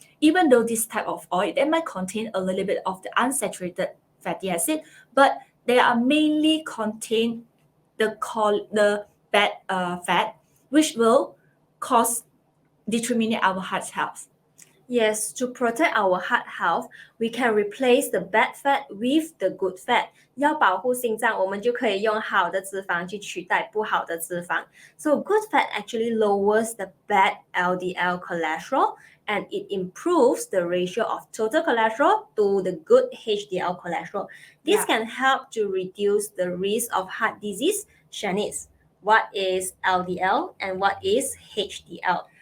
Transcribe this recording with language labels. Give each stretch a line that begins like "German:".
English: Even though this type of oil, they might contain a little bit of the unsaturated fatty acid, but they are mainly contain the bad fat, which will cause determine our heart health. Yes, to protect our heart health, we can replace the bad fat with the good fat.
Chinese: 要保护心脏，我们就可以用好的脂肪去取代不好的脂肪。
English: So good fat actually lowers the bad LDL cholesterol and it improves the ratio of total cholesterol to the good HDL cholesterol. This can help to reduce the risk of heart disease. Shanice, what is LDL and what is HDL?